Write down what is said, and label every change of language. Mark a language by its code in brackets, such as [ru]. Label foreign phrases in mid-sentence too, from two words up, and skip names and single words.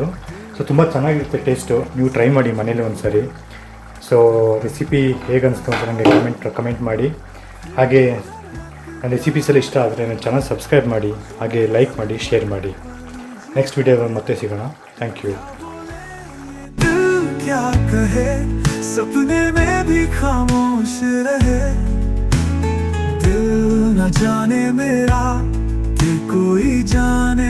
[kn] ಸೊ ತುಂಬ ಚೆನ್ನಾಗಿರುತ್ತೆ ಟೇಸ್ಟು. ನೀವು ಟ್ರೈ ಮಾಡಿ ಮನೇಲಿ ಒಂದು ಸರಿ. ಸೊ ರೆಸಿಪಿ ಹೇಗೆ ಅನಿಸ್ತು ಅಂತ ನನಗೆ ಕಮೆಂಟ್ ಮಾಡಿ. ಹಾಗೆ ನನ್ನ ರೆಸಿಪೀಸ್ ಎಲ್ಲ ಇಷ್ಟ ಆದರೆ ನನ್ನ [en] channel subscribe [kn] ಮಾಡಿ, ಹಾಗೆ ಲೈಕ್ ಮಾಡಿ, ಶೇರ್ ಮಾಡಿ. ನೆಕ್ಸ್ಟ್ ವಿಡಿಯೋದಲ್ಲಿ ಮತ್ತೆ ಸಿಗೋಣ. [en] thank you. [hi] क्या कहे सपने में भी खामोश रहे, दिल न जाने मेरा कि कोई जान